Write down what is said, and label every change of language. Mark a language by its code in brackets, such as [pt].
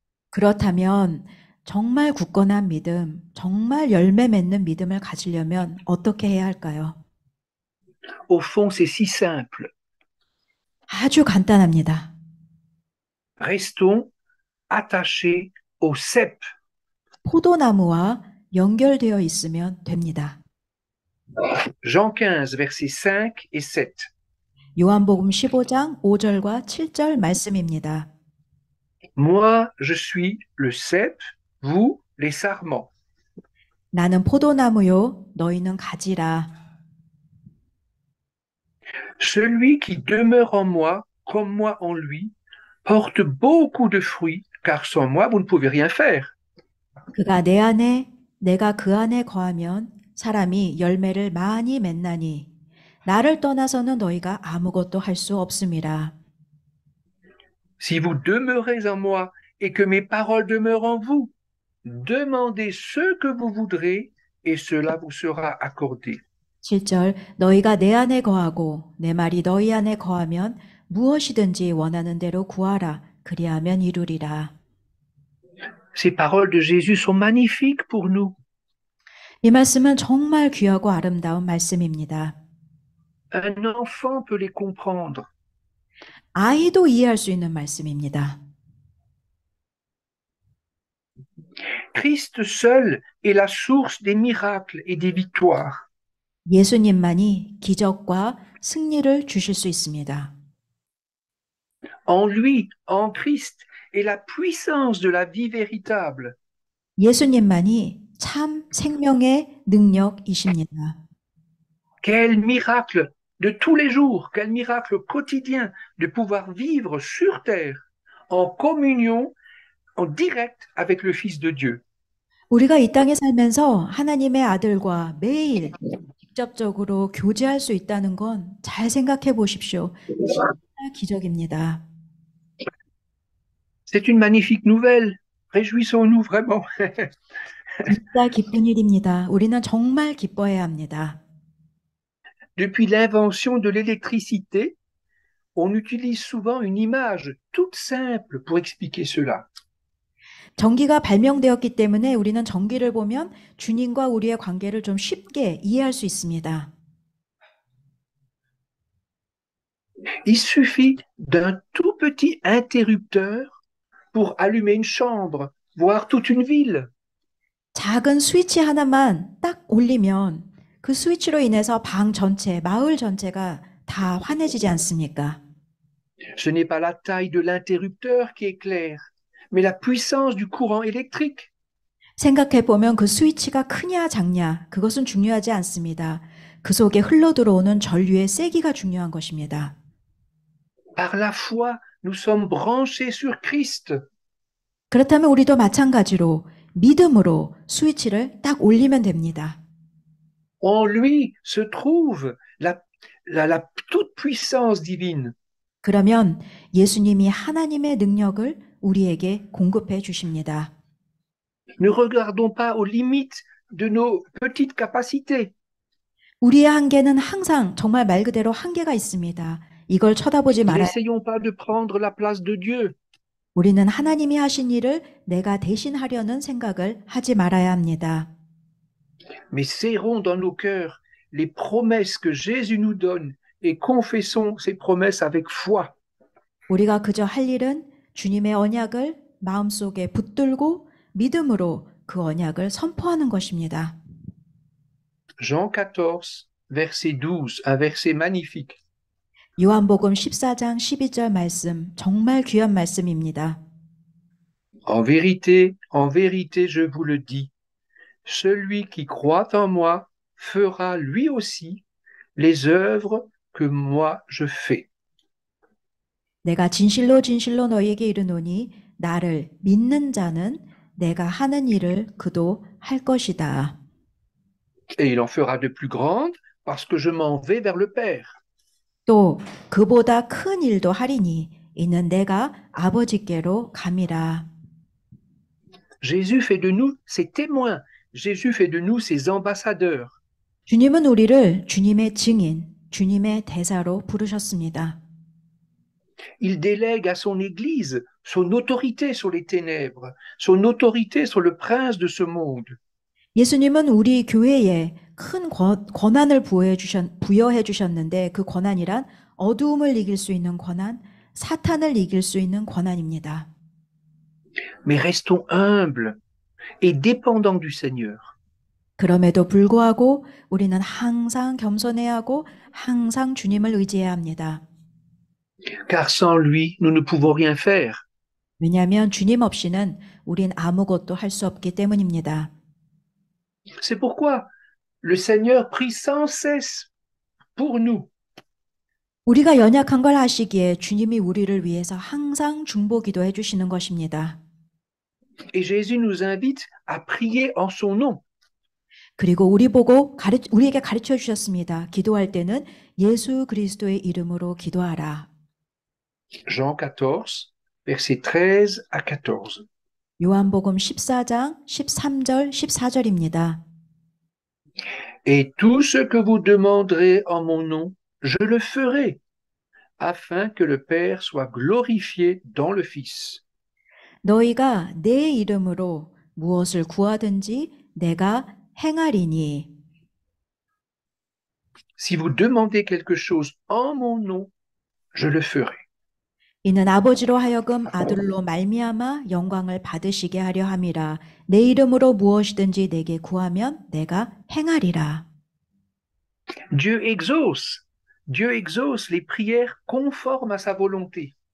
[ko] 그렇다면 정말 굳건한 믿음, 정말 열매 맺는 믿음을 가지려면 어떻게 해야 할까요? [fr] Au fond, c'est si simple. [ko] 아주 간단합니다. [fr] Restons attachés au cep. [ko] 포도나무와 연결되어 있으면 됩니다. [fr] Jean 15, versets 5 et 7. [ko] 요한복음 15장 5절과 7절 말씀입니다. [fr] Moi, je suis le cep, vous, les sarments. [ko] 나는 포도나무요, 너희는 가지라. [fr] Celui qui demeure en moi, comme moi en lui, porte beaucoup de fruits, car sans moi, vous ne pouvez rien faire. [ko] 그가 내 안에, 내가 그 안에 거하면 사람이 열매를 많이 맺나니 나를 떠나서는 너희가 아무것도 할 수 없음이라. [fr] Si vous demeurez en moi et que mes paroles demeurent en vous, demandez ce que vous voudrez et cela vous sera accordé. [ko] 7절 너희가 내 안에 거하고 내 말이 너희 안에 거하면 무엇이든지 원하는 대로 구하라. 그리하면 이루리라. [fr] Ces paroles de Jésus sont magnifiques pour nous. [ko] 이 말씀은 정말 귀하고 아름다운 말씀입니다. [fr] Un enfant peut les comprendre. [ko] 아이도 이해할 수 있는 말씀입니다. [fr] Christ seul est la source des miracles et des victoires. [ko] 예수님만이 기적과 승리를 주실 수 있습니다. [fr] En lui, en Christ, est la puissance de la vie véritable. [ko] 예수님만이 참 생명의 능력이십니다. [fr] Quel miracle de tous les jours, quel miracle quotidien de pouvoir vivre sur terre en communion, en direct avec le Fils de Dieu. [ko] 우리가 이 땅에 살면서 하나님의 아들과 매일 직접적으로 교제할 수 있다는 건 잘 생각해 보십시오. 진짜 기적입니다. [fr] C'est une magnifique nouvelle. Réjouissons-nous vraiment. [ko] 진짜 기쁜 일입니다. 우리는 정말 기뻐해야 합니다. [fr] Depuis l'invention de l'électricité, on utilise souvent une image toute simple pour expliquer cela. [ko] 전기가 발명되었기 때문에 우리는 전기를 보면 주님과 우리의 관계를 좀 쉽게 이해할 수 있습니다. [fr] Il suffit d'un tout petit interrupteur pour allumer une chambre, voire toute une ville. [ko] 작은 스위치 하나만 딱 올리면 그 스위치로 인해서 방 전체, 마을 전체가 다 환해지지 않습니까? [fr] Ce n'est pas la taille de l'interrupteur qui éclaire, mais la puissance du courant électrique. [ko] 생각해 보면 그 스위치가 크냐 작냐 그것은 중요하지 않습니다. 그 속에 흘러 들어오는 전류의 세기가 중요한 것입니다. [fr] Par la foi, nous sommes branchés sur Christ. [ko] 그렇다면 우리도 마찬가지로 믿음으로 스위치를 딱 올리면 됩니다. [fr] En lui se trouve la toute puissance divine. [ko] 그러면 예수님이 하나님의 능력을 우리에게 공급해 주십니다. [fr] Ne regardons pas aux limites de nos petites capacités. [ko] 우리의 한계는 항상 정말 말 그대로 한계가 있습니다. 이걸 쳐다보지 말아야 [fr] N'essayons pas de prendre la place de Dieu. [ko] 우리는 하나님이 하신 일을 내가 대신하려는 생각을 하지 말아야 합니다. [fr] Mais serrons dans nos cœurs les promesses que Jésus nous donne et confessons ces promesses avec foi. [ko] 우리가 그저 할 일은 주님의 언약을 마음속에 붙들고 믿음으로 그 언약을 선포하는 것입니다. [fr] Jean 14, verset 12, un verset magnifique. [ko] 요한복음 14장 12절 말씀, 정말 귀한 말씀입니다. [fr] En vérité, je vous le dis, celui qui croit en moi fera lui aussi les œuvres que moi je fais. [ko] 내가 진실로 진실로 너희에게 이르노니 나를 믿는 자는 내가 하는 일을 그도 할 것이다. [fr] Et il en fera de plus grandes parce que je m'en vais vers le Père. [ko] 또 그보다 큰 일도 하리니 이는 내가 아버지께로 감이라. [fr] Jésus fait de nous ses témoins. Jésus fait de nous ses ambassadeurs. [ko] 주님은 우리를 주님의 증인, 주님의 대사로 부르셨습니다. [fr] Il délègue à son Église son autorité sur les ténèbres, son autorité sur le prince de ce monde. [ko] 예수님은 우리 교회에 큰 권한을 부여해 주셨는데 그 권한이란 어두움을 이길 수 있는 권한, 사탄을 이길 수 있는 권한입니다. [fr] Mais restons humbles et dépendants du Seigneur. [ko] 그럼에도 불구하고 우리는 항상 겸손해야 하고 항상 주님을 의지해야 합니다. [fr] Car sans lui, nous ne pouvons rien faire. [ko] 왜냐하면 주님 없이는 우린 아무것도 할 수 없기 때문입니다. [fr] C'est pourquoi le Seigneur prie sans cesse pour nous. [ko] 우리가 연약한 걸 아시기에 주님이 우리를 위해서 항상 중보 기도해 주시는 것입니다. [fr] Et Jésus nous invite à prier en son nom. [ko] 그리고 우리에게 가르쳐 주셨습니다. 기도할 때는 예수 그리스도의 이름으로 기도하라. [fr] Jean 14, versets 13 à 14. [ko] 요한복음 14장 13절 14절입니다. [fr] Et tout ce que vous demanderez en mon nom, je le ferai, afin que le Père soit glorifié dans le Fils. [ko] 너희가 내 이름으로 무엇을 구하든지 내가 행하리니. [fr] Si vous demandez quelque chose en mon nom, je le ferai. [ko] 이는 아버지로 하여금 아들로 말미암아 영광을 받으시게 하려 함이라. 내 이름으로 무엇이든지 내게 구하면 내가 행하리라. [fr] Dieu exauce les prières conformes à sa volonté.